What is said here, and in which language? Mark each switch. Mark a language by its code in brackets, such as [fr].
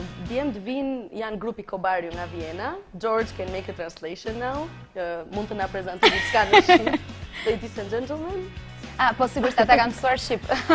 [sq] Djemt vinë janë grupi Cobario nga Vjena. [en] George can make a translation now. [sq] Mund të na prezantoj diçka në shqip. [en] Ladies and gentlemen. [sq] Po sigurisht ata kanë mësuar shqip.